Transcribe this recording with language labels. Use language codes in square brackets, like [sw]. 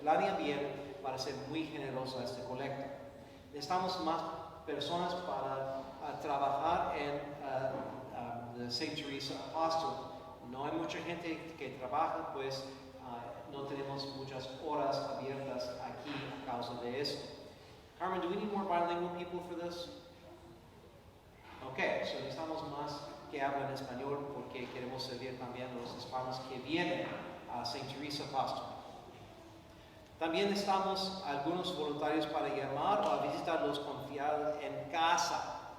[es] Planea bien para ser muy generoso a esta colecta. Necesitamos más personas para trabajar en the St. Teresa Apostolate. No hay mucha gente que trabaja, pues no tenemos muchas horas abiertas aquí a causa de esto. [en] Carmen, do we need more bilingual people for this? [es] Okay, so necesitamos más que hablan español porque queremos servir también a los hispanos que vienen a St. Teresa Apostolate. También necesitamos algunos voluntarios para llamar o a visitar los confiados en casa.